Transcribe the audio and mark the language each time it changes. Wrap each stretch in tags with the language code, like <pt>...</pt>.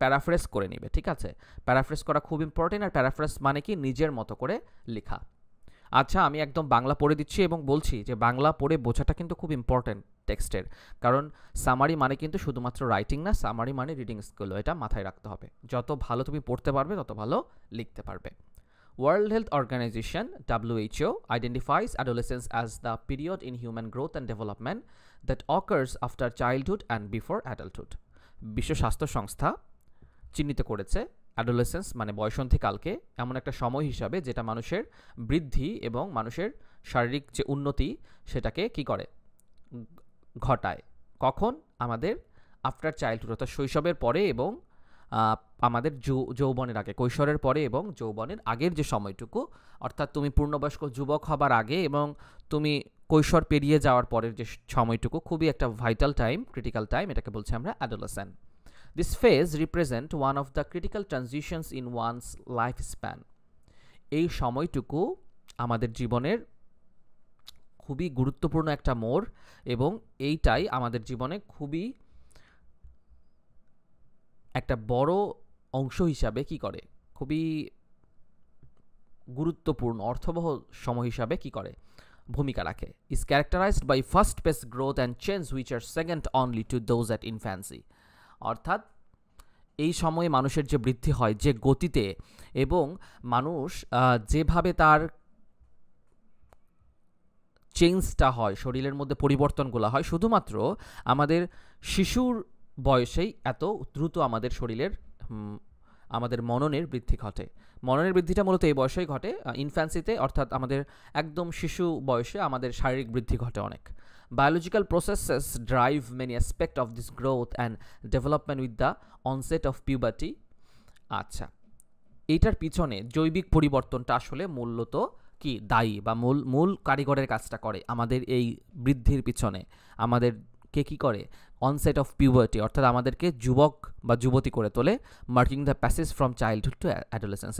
<bn>Paraphrase করে নিবে, ঠিক আছে? প্যারাফ্রেজ করা খুব ইম্পর্টেন্ট। আর প্যারাফ্রেজ মানে কি, নিজের মতো করে লেখা। আচ্ছা, আমি একদম বাংলা পড়ে দিচ্ছি এবং বলছি যে বাংলা পড়ে বোঝাটা কিন্তু খুব ইম্পর্টেন্ট টেক্সটের, কারণ সামারি মানে কিন্তু শুধুমাত্র রাইটিং না, সামারি মানে রিডিং স্কিল, এটা মাথায় রাখতে হবে। যত ভালো তুমি পড়তে পারবে তত ভালো লিখতে পারবে।</bn> <en>World Health Organization (WHO) identifies adolescence as the period in human growth and development that occurs after childhood and before adulthood.</en> <bn>বিশ্ব স্বাস্থ্য সংস্থা চিহ্নিত করেছে অ্যাডোলেসেন্স মানে বয়সন্ধিকালকে এমন একটা সময় হিসাবে যেটা মানুষের বৃদ্ধি এবং মানুষের শারীরিক যে উন্নতি সেটাকে কি করে, ঘটায়। কখন? আমাদের</bn> <en>after childhood,</en> <bn>অর্থাৎ শৈশবের পরে এবং আমাদের যৌবনের আগে, কৈশোরের পরে এবং যৌবনের আগের যে সময়টুকু, অর্থাৎ তুমি পূর্ণবয়স্ক যুবক হবার আগে এবং তুমি কৈশোর পেরিয়ে যাওয়ার পরের যে সময়টুকু, খুবই একটা ভাইটাল টাইম, ক্রিটিক্যাল টাইম, এটাকে বলছি আমরা adolescent.</bn> <en>This phase represent one of the critical transitions in one's lifespan.</en> <bn>এই সময়টুকু আমাদের জীবনের খুবই গুরুত্বপূর্ণ একটা মোড় এবং এইটাই আমাদের জীবনে খুবই একটা বড় অংশ হিসাবে কি করে, খুবই গুরুত্বপূর্ণ অর্থবহ সময় হিসাবে কি করে, ভূমিকা রাখে।</bn> <en>Is characterized by fast-paced growth and change which are second only to those at infancy.</en> <bn>অর্থাৎ এই সময়ে মানুষের যে বৃদ্ধি হয় যে গতিতে এবং মানুষ যেভাবে তার চেঞ্জটা হয়, শরীরের মধ্যে পরিবর্তনগুলো হয়, শুধুমাত্র আমাদের শিশুর বয়সেই এত দ্রুত আমাদের শরীরের আমাদের মননের বৃদ্ধি ঘটে। মননের বৃদ্ধিটা মূলত এই বয়সেই ঘটে, ইনফ্যান্সিতে, অর্থাৎ আমাদের একদম শিশু বয়সে আমাদের শারীরিক বৃদ্ধি ঘটে অনেক।</bn> <en>Biological processes drive many aspects of this growth and development with the onset of puberty.</en> <bn>আচ্ছা, এইটার পিছনে জৈবিক পরিবর্তনটা আসলে মূলত কি দায়ী বা মূল কারিগরের কাজটা করে আমাদের এই বৃদ্ধির পিছনে, আমাদেরকে কি করে, অনসেট অফ পিউবার্টি, অর্থাৎ আমাদেরকে যুবক বা যুবতী করে তোলে,</bn> <en>Marking the passage from childhood to adolescence.</en>